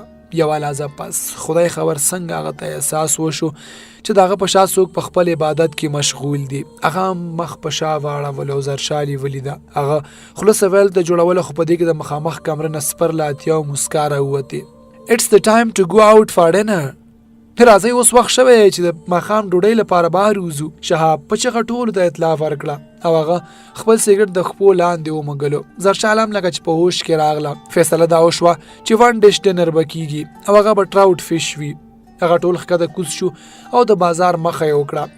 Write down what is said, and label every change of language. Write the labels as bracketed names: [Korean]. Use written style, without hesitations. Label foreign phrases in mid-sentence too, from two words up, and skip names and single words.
[Pashto] یوه لحظه پس خدای خبر څنګه هغه ته احساس وشو چې داغه په شا څوک په خپل عبادت کې مشغول دي. هغه مخ په شا واړول او زرشال یې ولیده. هغه خوله سویل ته جوړوله، خو په دې کې د مخامخ کمره نه سپر له اتیا او مسکا راووتې. [English] It's the time to go out for dinner. [Pashto] راځئ اوس وخت شوی چې د ماښام ډوډۍ لپاره بهر وځو. شهاب په چغه ټولو ته اطلاع ورکړه او هغه خپل سګرټ د خپو لاندې ومږلو. زرشال هم لکه چې په هوش کې راغله. فیصله دا وشوه چې 1 [English] dish dinner [Pashto] به کېږي او هغه به [English] trout fish [Pashto] وي. هغه ټول ښکته کوز شو او د بازار مخه یې وکړه.